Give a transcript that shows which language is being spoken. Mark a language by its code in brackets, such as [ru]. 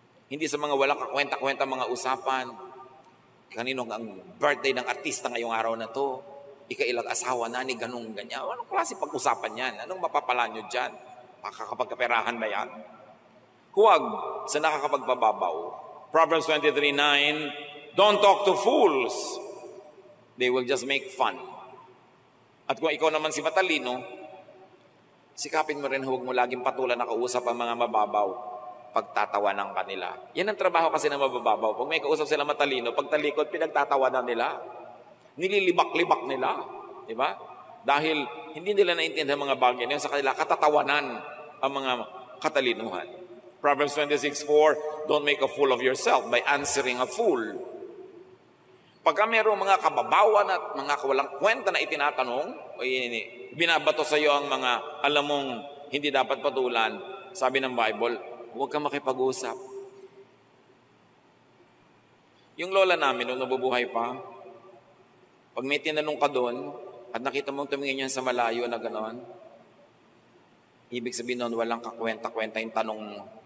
[tl] Hindi sa mga walang kakwenta-kwenta mga usapan. Kanino ang birthday ng artista ngayong araw na to? Ikailang asawa na ni ganung ganyan. Anong klase pag-usapan yan? Anong mapapala nyo dyan? Makakapagkaperahan ba yan? Huwag sa nakakapagbababaw. [en] Proverbs 23:9, don't talk to fools. They will just make fun. [tl] At kung ikaw naman si matalino, sikapin mo rin huwag mo laging patulan na kausap ang mga mababaw. Pagtatawanan ka nila. Yan ang trabaho kasi ng mababaw. Pag may kausap sila matalino, pagtalikod, pinagtatawanan nila. Nililibak-libak nila. Diba? Dahil hindi nila naintindihan mga bagay na yun sa kanila, katatawanan ang mga katalinuhan. [en] Proverbs 26:4, don't make a fool of yourself by answering a fool. [tl] Pagka mayroong mga kababawan at mga walang kwenta na itinatanong, binabato sa iyo ang mga alam mong hindi dapat patulan, sabi ng Bible, huwag kang makipag-usap. Yung lola namin, nung nabubuhay pa, pag may tinanong ka doon, at nakita mong tumingin yan sa malayo na gano'n, ibig sabihin nun, walang kakwenta-kwenta yung tanong mo.